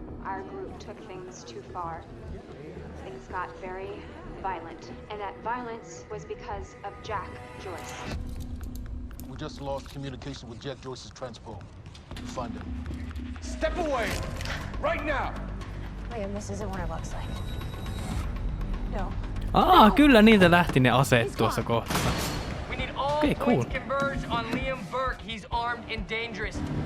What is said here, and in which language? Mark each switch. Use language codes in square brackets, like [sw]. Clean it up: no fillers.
[en] Our group took things too far. Things got very violent, and that violence was because of Jack Joyce. We just lost communication with Jack Joyce's transport. Find him. Step away! Right now! Liam, this isn't what it looks like. No. [fi] Kyllä niitä lähti ne aseet tuossa kohtaa. [en] We need all Okay, cool. points converge on Liam Burke. He's armed and dangerous.